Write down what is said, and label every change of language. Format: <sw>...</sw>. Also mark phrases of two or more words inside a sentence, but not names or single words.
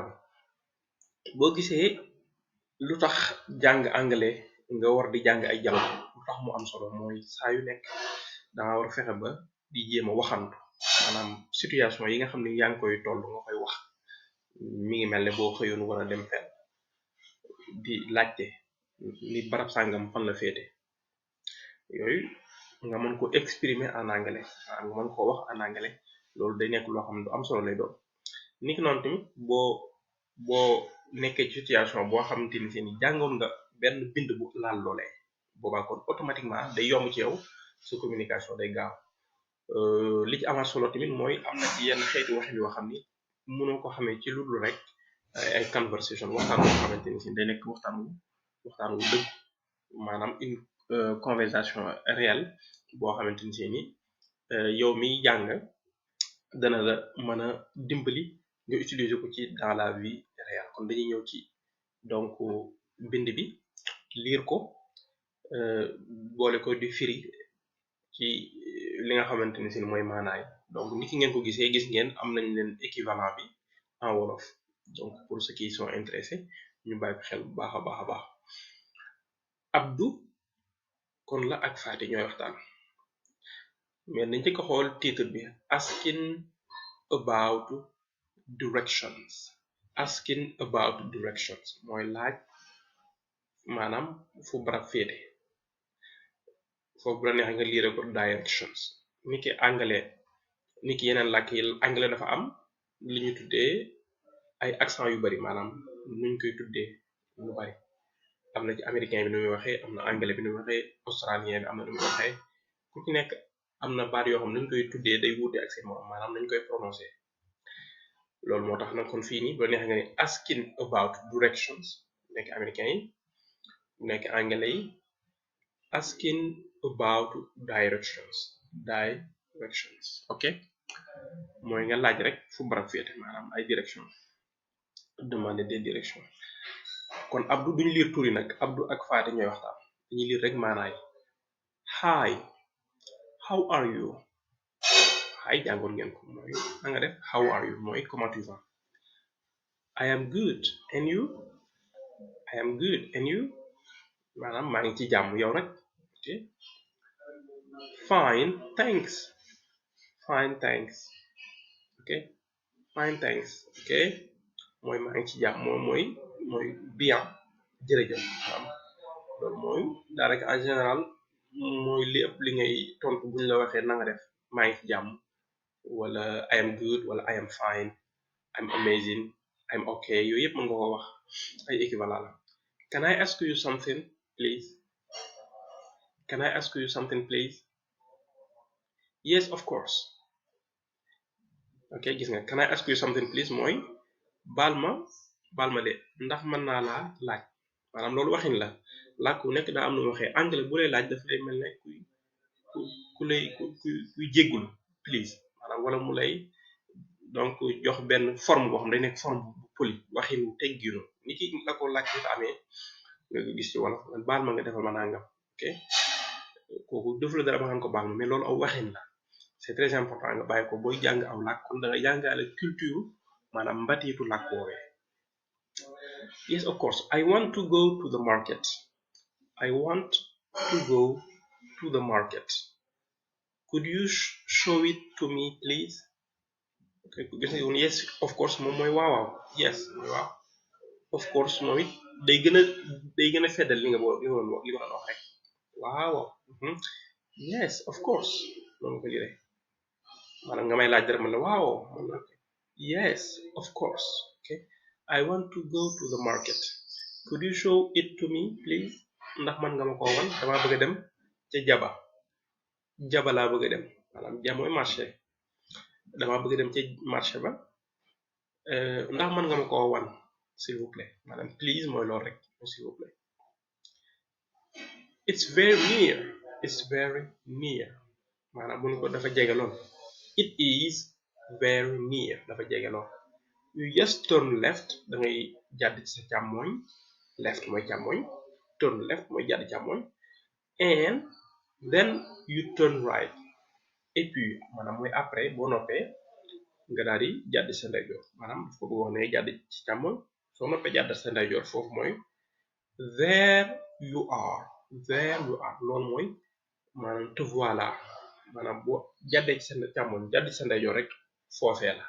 <wo>bi boo gisee lu tax jàng anglais nga war di jàng ay dialogue lu tax mu am solo mooy saa yu nekk danga war a fexe ba di jéem a waxantu maanaam situation yi nga xam ne yaa ngi koy toll nga koy wax mi ngi mel ne boo xëyoon war a dem fenn di laajte ni barab sàngam fan la féete yooyu nga mën ko</wo> <fr>exprimer en anglais</fr> <wo>nga mën ko wax</wo> <fr>en anglais</fr> <wo>loolu day nekk loo xam ne du am solo lay doon niki noonu tamit boo nekkee ci situation boo xamante ni seeni jàngoon nga benn bind bu laal loolee boobaa kon automatiquement day yomb ci yow sa communication day gaaw li ci amaat solo tamit mooy am na ci yenn xeeti waxin yoo xam ni mënoo ko xamee ci lu dul rek ay conversation waxtaan boo xamante ni si day nekk waxtaan wu dëgg maanaam</wo> <fr>une conversation réelle</fr> <wo>boo xamante ni seeni yow miy jàng dana la mën a dimbali nga utiliser ko ci</wo> <fr>dans la vie réelle</fr> <wo>kon dañuy ñëw ci donc bind bi lire ko boole ko di firi ci li nga xamante ni si mooy maanaay donc ni ki ngeen ko gisee gis ngeen am nañ leen équivalent bi</wo> <fr>en wolof donc pour ceux qui sont intéressés</fr> <wo>ñu bàyyi ko xel bu baax a baax a baax Abdou kon la ak Fati ñooy waxtaan mais nañ ci ko xool titre bi</wo> <en>asking about</en> <wo>directions mooy laaj maanaam fu barab féete foofu bu la neex nga lire ko directions niki anglais niki yeneen làkk yi anglais dafa am li ñu tuddee ay accent yu bari maanaam nuñ koy tuddee lu bari am na ci américain bi nu muy waxee am na anglais bi nu muy waxee australien bi am na nu muy waxee ku ci nekk am na baat yoo xam nañ koy tuddee day wuute ak seen morom maanaam nañ koy prononcer loolu moo tax nag kon fii nii bu la neex nga ne</wo> <en>asking about directions</en> <wo>nekk américain yi nekk anglais yi</wo> <en>asking about directions</en> <wo>ok mooy nga laaj rek fu barab féete maanaam ay direction</wo> <fr>demander des directions</fr> <wo>kon Abdou duñu lire tur yi nag Abdou ak Fati ñooy waxtaan dañuy lire rek maanaay</wo> <en>hi how are you hi</en> <wo>jàngoon ngeen ko mooy na nga def</wo> <en>how are you</en> <wo>mooy</wo> <fr>comment tu vas</fr> <en>I am good and you</en> <wo>maanaam maa ngi ci jàmm yow rek ok</wo> <en>fine thanks ok</en> <wo>mooy maa ngi ci jàmm mooy bien jërëjëf loolu mooy daanaka</wo> <fr>en général</fr> <wo>mooy li ëpp li ngay tontu buñ la waxee na nga def maa ngi ci jàmm wala</wo> <en>I am good</en> <wo>wala</wo> <en>I am fine I'm amazing I'm okay</en> <wo>yooyu yëpp mën nga ko wax ay équivalent la</wo> <en>can I ask you something please yes of course ok</en> <wo>gis nga</wo> <en>can I ask you something please</en> <wo>mooy baal ma de ndax mën naa laa laaj maanaam loolu waxin la làkk bu nekk daa am nu waxee anglais bu lay laaj daf lay mel ne kuy jéggul please maanaam wala mu lay donc jox benn forme boo xam day nekk forme bu poli waxin wu tegginu ni ki la ko laaj dafa amee nga ko gis ci wolof baal ma nga defal ma nangam ok kooku def la dara ma nga ko baal ma mais loolu aw waxin la</wo> <fr>c'est très important</fr> <wo>nga bàyyi ko booy jàng aw làkk kon da nga jàngale culture maanaam mbatiitu làkk woowee</wo> <en>yes of course I want to go to the market could you show it to me please okay</en> <wo>gis nga</wo> <en>yes of course</en> <wo>moom mooy waaw yes mooy waaw</wo> <en>of course</en> <wo>moom it day gën a feddal li nga doon wax rek waaw</wo> <en>yes of course</en> <wo>noonu ko jëlee maanaam nga may laaj dara man la waaw man la</wo> <en>yes of course okay I want to go to the market could you show it to me please</en> <wo>ndax man nga ma ko wan dama bëgg a dem ca jaba laa bëgg a dem maanaam ja mooy marché dama bëgg a dem ca marché ba ndax man nga ma ko wan</wo> <fr>s'il vous plaît</fr> <wo>maanaam please mooy loolu rek</wo> <fr>s'il vous plaît.</fr> <en>It's very near. It's very near</en> <wo>maanaam bu ñu ko dafa jege lool.</wo> <en>It is very near</en> <wo>dafa jege lool.</wo> <en>You just turn left</en> <wo>da ngay jàdd ci sa càmmooñ. Left mooy càmmooñ.</wo> <en>Turn left</en> <wo>mooy jàdd càmmooñ.</wo> <en>And then you turn right.</en> <fr>Et puis</fr> <wo>maanaam mooy après boo noppee nga daal di jàdd sa ndeyjoor maanaam daf ko bëgg wax ne jàdd ci càmmooñ soo noppee jàdd sa ndeyjoor foofu mooy</wo> <en>there you are. There you are</en> <wo>loolu mooy maanaam te voilà maanaam boo jàddee ci sa càmmooñ jàdd ci sa ndeyjoor rek foofee la.</wo>